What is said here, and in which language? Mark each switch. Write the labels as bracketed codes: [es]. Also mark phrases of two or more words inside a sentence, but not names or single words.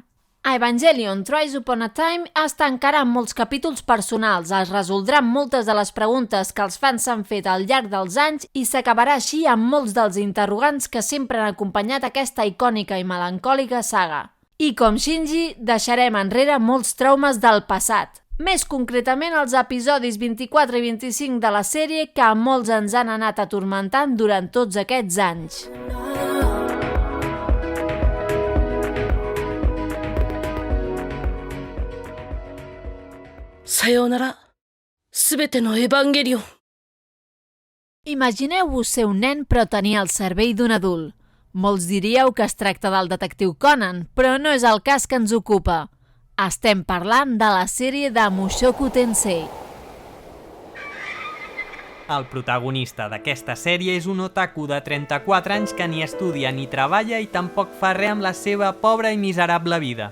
[ca] A Evangelion Threes Upon a Time es tancaran molts capítols personals, es resoldran moltes de les preguntes que els fans s'han fet al llarg dels anys i s'acabarà així amb molts dels interrogants que sempre han acompanyat aquesta icònica i melancòlica saga. I com Shinji, deixarem enrere molts traumes del passat. Més concretament els episodis 24 i 25 de la sèrie que a molts ens han anat atormentant durant tots aquests anys. [ja] Sayonara, すべてのエヴァンゲリオン. [ca] Imagineu-vos ser un nen però tenir el cervell d'un adult. Molts diríeu que es tracta del detectiu Conan, però no és el cas que ens ocupa. Estem parlant de la sèrie de Mushoku Tensei. El protagonista d'aquesta sèrie és un otaku de 34 anys que ni estudia ni treballa i tampoc fa res amb la seva pobra i miserable vida.